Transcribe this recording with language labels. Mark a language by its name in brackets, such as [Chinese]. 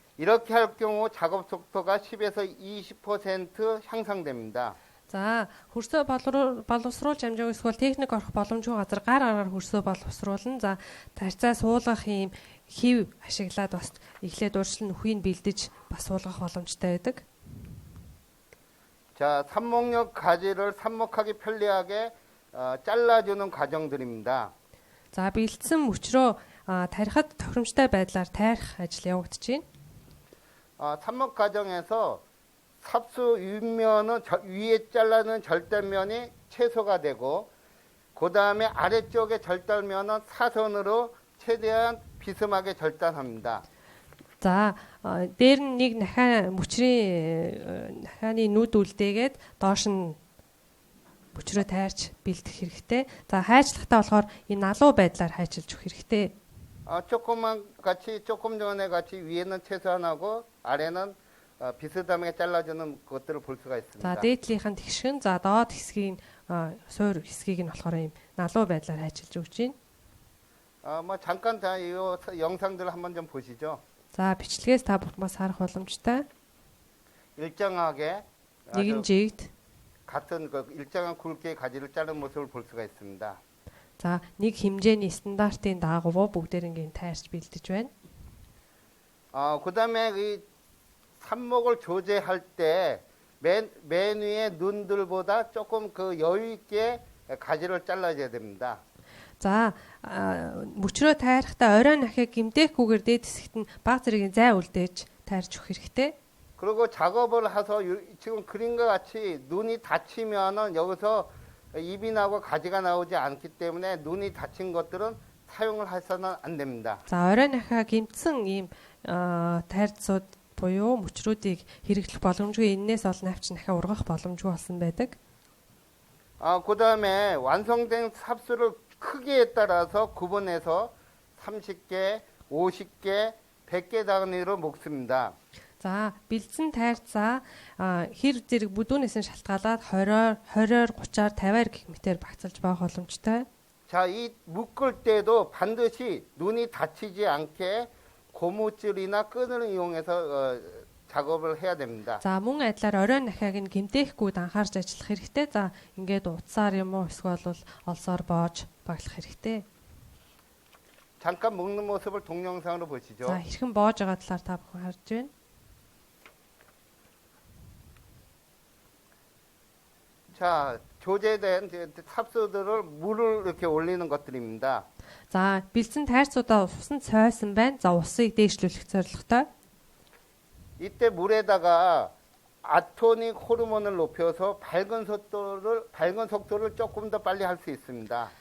[Korean] 이렇게 할 경우 작업 속도가 10에서 20% 향상됩니다. [Mongolian] За хөрсөө боловсруулж амжаагүй эсвэл техник орох боломжгүй газар гар аргаар хөрсөө боловсруулна. За тарьцаа суулгах юм хив ашиглаад бас эхлээд урьдчилан үхийг бэлдэж бас суулгах боломжтой байдаг. [Korean] 자, 삽목용 가지를 삽목하기 편리하게 잘라주는 과정들입니다. [Mongolian] За бэлдсэн мөчрөө тарихад тохиромжтой байдлаар тайрах ажил явагдаж байна. [Korean] 삽목 과정에서 삽수 윗면은 위에 잘라는 절단면이 최소가 되고 그 다음에 아래쪽에 절단면은 사선으로 최대한 비스하게 절단합니다. [Mongolian] За дээр нь нэг нахаа мөчрийн нахааны нүд үлдээгээд доош нь мөчрөө тайрч бэлдэх хэрэгтэй. За хайчлахтаа болохоор энэ налуу байдлаар хайчилж өгөх хэрэгтэй. [Korean] 조금만 같이 조금 전에 같이 위에는 최소한하고 아래는 비스듬하게 잘라주는 것들을 볼 수가 [Mongolian] За [Korean] 있습니다. [Mongolian] дээдлийнх нь тэгшин, за доод хэсгийн суур хэсгийг нь болохоор ийм налуу байдлаар хайчилж өгч байна. [Korean] 뭐 잠깐 이 영상들 한번 좀 보시죠. [Mongolian] За бичлэгээс та бүхэн бас харах боломжтой. [Korean] 일정하게 [Mongolian] Нэгэн [Korean] 아주 [Mongolian] жигд [Korean] 같은 그 일정한 굵기의 가지를 자른 모습을 볼 수가 있습니다. [Mongolian] за нэг хэмжээний стандартын дагуу бүгдээр ингээд тайрч бэлдэж байна. [Korean] 그다음에 이 삽목을 조제할 때 맨 위에 눈들보다 조금 그 여유 있게 가지를 잘라줘야 됩니다. [Mongolian] За мөчрөө тайрахтаа оройн ахыг гимдээхгүйгээр дээд хэсэгт нь баг зэргийн зай үлдээж тайрч өгөх хэрэгтэй. [Korean] 그리고 작업을 해서 지금 그림과 같이 눈이 다치면은 여기서 입이 나고 가지가 나오지 않기 때문에 눈이 다친 것들은 사용을 해서는 안 됩니다. [Mongolian] За оройн ахаа гимтсэн ийм тайрцууд буюу мөчрүүдийг хэрэглэх боломжгүй, энээс ол навч дахиад ургах боломжгүй болсон байдаг. [Korean] 그다음에 완성된 삽수를 크기에 따라서 구분해서 30개, 50개, 100개 단위로 먹습니다. [Mongolian] За бэлдсэн тайрцаа хэр зэрэг бүдүүнээс нь шалтгаалаад 20-оор 30-аар 50-аар гэх мэтээр багцалж байх боломжтой. [Korean] 자, 이 묶을 때도 반드시 눈이 다치지 않게 고무줄이나 끈을 이용해서 작업을 해야 됩니다. [Mongolian] За мөн адилаар оройн ахааг нь гэмтээхгүй анхаарч ажиллах хэрэгтэй. За ингээд утсаар юм уу эсвэл бол олсоор боож баглах хэрэгтэй. [Korean] 잠깐 묶는 모습을 동영상으로 보시죠. [Mongolian] За хэрхэн боож байгаа талаар та бүхэн харж байна. [Korean] 자, 조제된 삽수들을 물을 이렇게 올리는 것들입니다. [Mongolian] За бэлдсэн тайрцуудаа усанд цойсон байна. За усыг дээшлүүлэх зорилготой. [Korean] 이때 물에다가 아토닉 호르몬을 높여서 밝은 속도를 조금 더 빨리 할 수 있습니다.